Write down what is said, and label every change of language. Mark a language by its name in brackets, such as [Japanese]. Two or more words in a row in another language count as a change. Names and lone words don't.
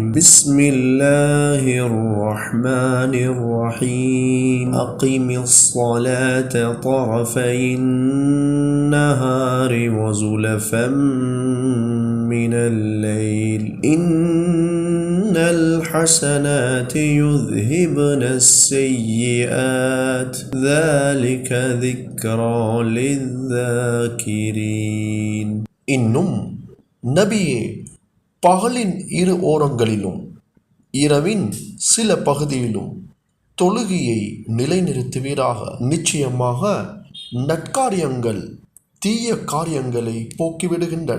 [Arabic] بسم الله الرحمن الرحيم أقم الصلاة طرفي النهار وزلفا من الليل إن الحسنات يذهبن السيئات ذلك ذكرى للذاكرين. [Tamil] இன்னும் நபியே, பகலின் இரு ஓரங்களிலும் இரவின் சில பகுதியிலும் தொழுகையை நிலைநிறுத்துவீராக. நிச்சயமாக நற்காரியங்கள் தீய காரியங்களை போக்கிவிடுகின்றன.